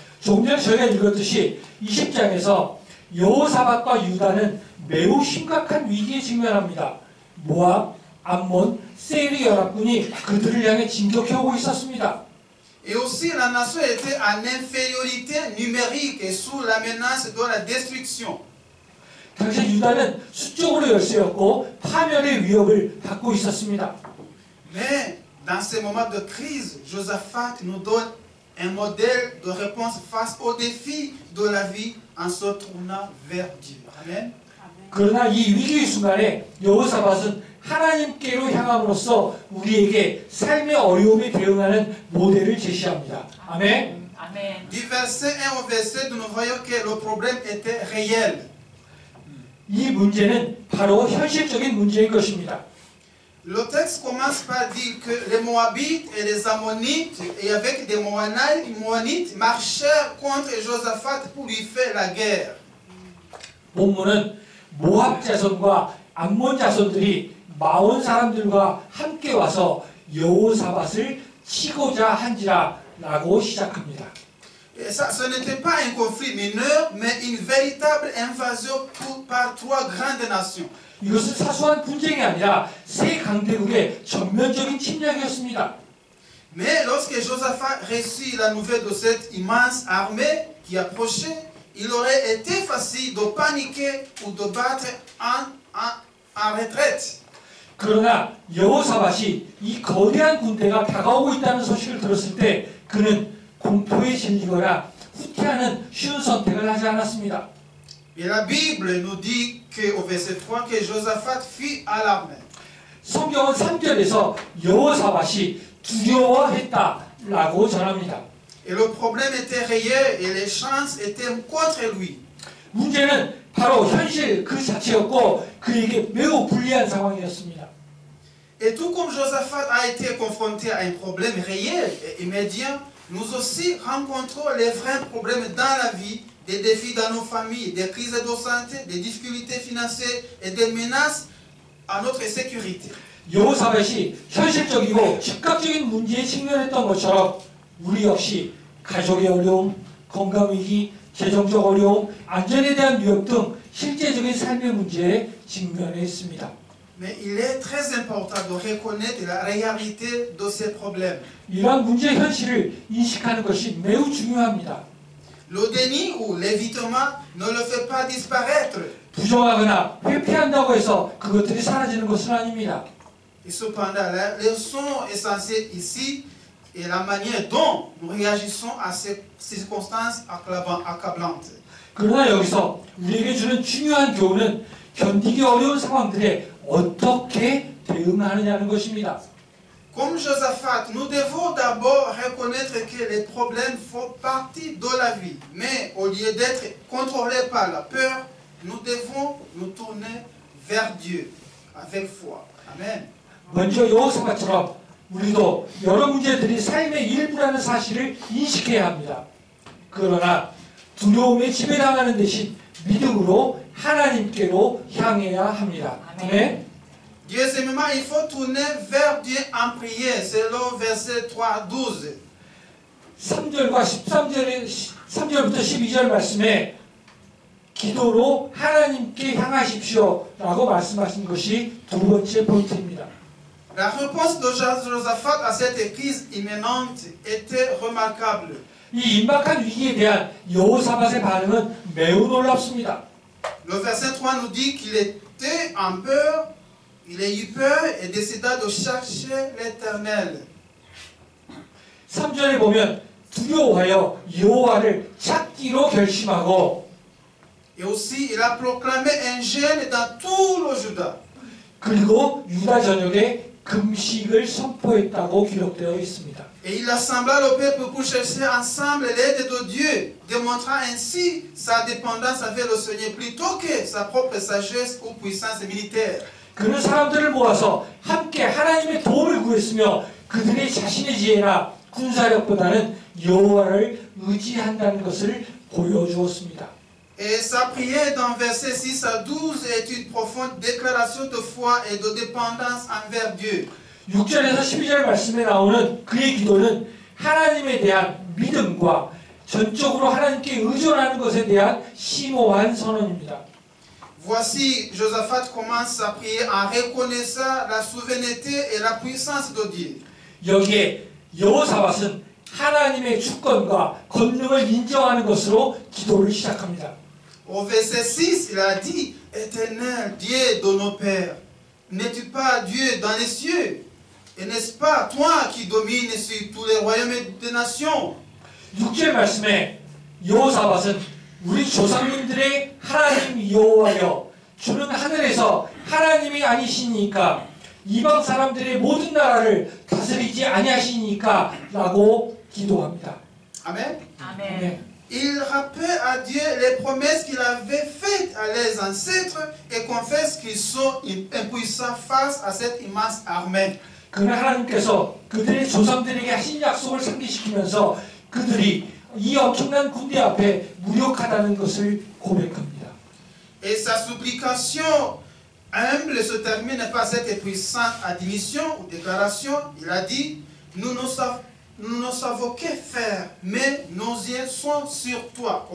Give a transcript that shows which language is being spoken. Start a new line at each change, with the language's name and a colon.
Korean: 조금 전에 저희가 읽었듯이 20장에서 여호사밧과 유다는 매우 심각한 위기에 직면합니다. 모압, 암몬, 세일의 연합군이 그들을 향해 진격해오고 있었습니다.
French: Et aussi la nation était en infériorité numérique et sous la menace de la destruction.
Korean: 당시 유다는 수적으로 열세였고 파멸의 위협을 받고 있었습니다.
French: Mais dans ces moments de crise, Josaphat nous donne un modèle de réponse face aux défis de la vie en se tournant vers Dieu. Amen.
Korean: 그러나 이 위기의 순간에 여호사밧은 하나님께로 향함으로써 우리에게 삶의 어려움에 대응하는 모델을 제시합니다. 아멘.
French: Du verset 1 au verset 2, nous voyons que le problème était réel.
Korean: 이 문제는 바로 현실적인 문제인 것입니다.
French: Le texte commence par dire que les Moabites et les Ammonites, et avec des Moanites, marchèrent contre Josaphat pour lui faire la guerre.
Korean: 본문은 모압 자손과 암몬 자손들이 마온 사람들과 함께 와서 여호사밧을 치고자 한지라라고 시작합니다.
French: Et ça, ce n'était pas un conflit mineur, mais une véritable invasion par 3 grandes nations.
Korean: 이것은 사소한 분쟁이 아니라 세 강대국의 전면적인 침략이었습니다.
French: Mais lorsque Josaphat reçut la nouvelle de cette immense armée qui approchait, il aurait été facile de paniquer ou de battre en retraite.
Korean: 그러나 여호사밧이 이 거대한 군대가 다가오고 있다는 소식을 들었을 때 그는 공포에 질리거나 후퇴하는 쉬운 선택을 하지 않았습니다.
French: Et la Bible nous dit qu'au verset 3 que Josaphat fut alarmé.
Korean: 성경은 3절에서 여호사밧이 두려워했다라고 전합니다.
French: Et le problème était réel et les chances étaient contre lui.
Korean: 문제는 바로 현실 그 자체였고 그에게 매우 불리한 상황이었습니다.
French: Et tout comme Josaphat a été confronté à un problème réel et immédiat, nous aussi rencontrons les vrais problèmes dans la vie, des défis dans nos familles, des crises de santé, des difficultés financières et des menaces à notre sécurité.
Korean: 여호사밧이 현실적이고 즉각적인 문제에 직면했던 것처럼 우리 역시 가족의 어려움, 건강위기, 재정적 어려움, 안전에 대한 위협 등 실제적인 삶의 문제에 직면했습니다.
French: Mais il est très important de reconnaître la réalité de ces problèmes.
Korean: 이러한 문제의 현실을 인식하는 것이 매우 중요합니다.
French: Le déni ou l'évitement ne le fait pas disparaître.
Korean: 부정하거나 회피한다고 해서 그것들이 사라지는 것은 아닙니다.
French: Et cependant, la leçon essentielle ici est la manière dont nous réagissons à ces circonstances accablantes.
Korean: 그러나 여기서 우리에게 주는 중요한 교훈은 견디기 어려운 상황들에 어떻게 대응하느냐는 것입니다.
French: Comme Josaphat, nous devons d'abord reconnaître que les problèmes font partie de la vie. Mais au lieu d'être contrôlés par la peur, nous devons nous tourner vers Dieu avec foi. Amen.
Korean: 먼저 여호사밧처럼 우리도 여러 문제들이 삶의 일부라는 사실을 인식해야 합니다. 그러나 두려움에 지배당하는 대신 믿음으로 하나님께로 향해야 합니다. 아멘.
French: Deuxièmement, il faut tourner vers Dieu en prière, selon verset 3-12.
Korean: 3절과 3절부터 12절 말씀에 기도로 하나님께 향하십시오 라고 말씀하신 것이 두 번째 포인트입니다.
French: La réponse de Josaphat à cette crise imminente était remarquable.
Korean: 이 임박한 위기에 대한 여호사밧의 반응은 매우 놀랍습니다.
French: Le verset 3 nous dit qu'il était en peur, il a eu peur et décida de chercher l'Éternel.
Korean: 3절에 보면 두려워하여 여호와를 찾기로 결심하고
French: Et aussi, il a proclamé un jeûne dans tout le Juda.
Korean: 그리고 유다 전역에 금식을 선포했다고 기록되어 있습니다.
French: Et il assembla le peuple pour chercher ensemble l'aide de Dieu, démontrant ainsi sa dépendance avec le Seigneur plutôt que sa propre sagesse ou puissance militaire.
Korean: 그는 사람들을 모아서 함께 하나님의 도움을 구했으며 그들의 자신의 지혜나 군사력보다는 여호와를 의지한다는 것을 보여주었습니다.
French: Et sa prière dans versets 6 à 12 est une profonde déclaration de foi et de dépendance envers Dieu.
Korean: 6절에서 12절 말씀에 나오는 그의 기도는 하나님에 대한 믿음과 전적으로 하나님께 의존하는 것에 대한 심오한 선언입니다.
French: Voici, Josaphat commence sa prière en reconnaissant la souveraineté et la puissance de Dieu.
Korean: 여기에 여호사밧은 하나님의 주권과 권능을 인정하는 것으로 기도를 시작합니다.
French: Au verset 6, il a dit, Éternel, Dieu de nos pères, n'es-tu pas Dieu dans les cieux? Et n'est-ce pas toi qui domines sur tous les royaumes des nations?
Korean: 6절 말씀에 여호사밧은 우리 조상님들의 하나님 여호와여 주는 하늘에서 하나님이 아니시니까 이방 사람들의 모든 나라를 다스리지 아니하시니까 라고 기도합니다.
French: Amen.
Korean: 아멘.
French: Il rappelle à Dieu les promesses qu'il avait faites à leurs ancêtres et confesse qu'ils sont impuissants face à cette immense armée.
Korean: 그러나 하나님께서 그들의 조상들에게 하신 약속을 상기시키면서 그들이 이 엄청난 군대 앞에 무력하다는 것을 고백합니다.
French: Et sa supplication humble se termine par cette puissante admission ou déclaration. Il a dit, nous ne savons que faire, mais nos yeux sont sur toi.